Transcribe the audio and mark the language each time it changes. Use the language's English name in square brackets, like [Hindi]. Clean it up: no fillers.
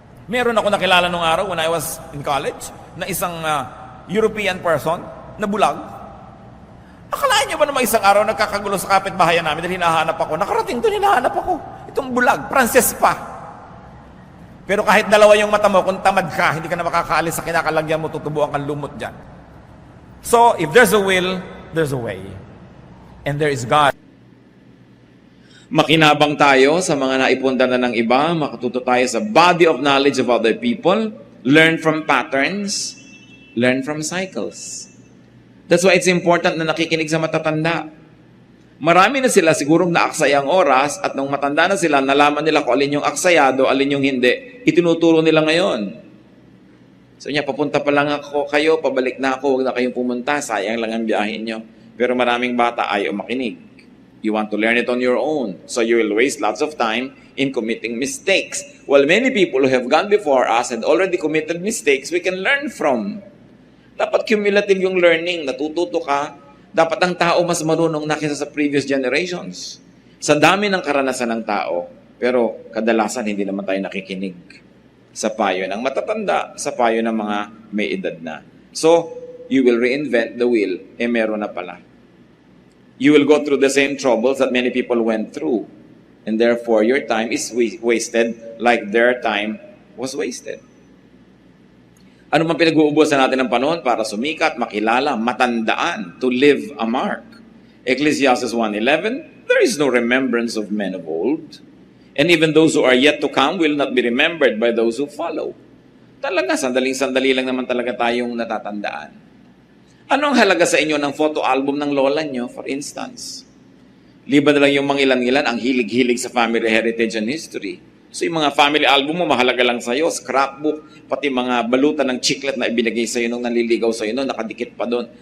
[Filipino] Meron ako nakilala nung araw [English] when I was in college [Filipino] na isang European person na bulag. Akalain niyo ba naman isang araw nagkakagulo sa kapitbahayan namin dahil hinahanap ako? Nakarating doon, hinahanap ako. Itong bulag, Frances pa. Pero kahit 2 yung mata mo, kung tamad ka, hindi ka na makakaalis sa kinakalagyan mo, tutubuan kang lumot dyan. [English] So, if there's a will, there's a way. And there is God. [Filipino] Makinabang tayo sa mga naipunta na ng iba, makatuto tayo sa [English] body of knowledge of other people, learn from patterns, learn from cycles. That's why it's important [Filipino] na nakikinig sa matatanda. Marami na sila sigurong naaksaya ang oras at nung matanda na sila, nalaman nila kung alin yung aksayado, alin yung hindi, itinuturo nila ngayon. So niya, papunta pa lang ako kayo, pabalik na ako, huwag na kayong pumunta, sayang lang ang biyahin nyo. Pero maraming bata ayaw makinig. [English] You want to learn it on your own. So you will waste lots of time in committing mistakes. While many people who have gone before us and already committed mistakes, we can learn from. [Filipino] Dapat cumulative yung learning, natututo ka. Dapat ang tao mas marunong na kaysa sa [English] previous generations. [Filipino] Sa dami ng karanasan ng tao, pero kadalasan hindi naman tayo nakikinig sa payo ng matatanda, sa payo ng mga may edad na. [English] So, you will reinvent the wheel. [Filipino] Meron na pala. [English] You will go through the same troubles that many people went through. And therefore, your time is wasted like their time was wasted. [Filipino] Ano man pinag-uubusan natin ng panahon para sumikat, makilala, matandaan, [English] to leave a mark. Ecclesiastes 1:11, there is no remembrance of men of old. And even those who are yet to come will not be remembered by those who follow. [Filipino] Talaga, sandaling-sandali lang naman talaga tayong natatandaan. Anong halaga sa inyo ng photo album ng lola nyo, [English] for instance? [Filipino] Liban na lang yung mga ilan-ilan ang hilig-hilig sa [English] family heritage and history. [Filipino] So yung mga family album mo, mahalaga lang sa'yo, scrapbook, pati mga balutan ng chiclet na ibinigay sa'yo nung nanliligaw sa'yo nung nakadikit pa doon.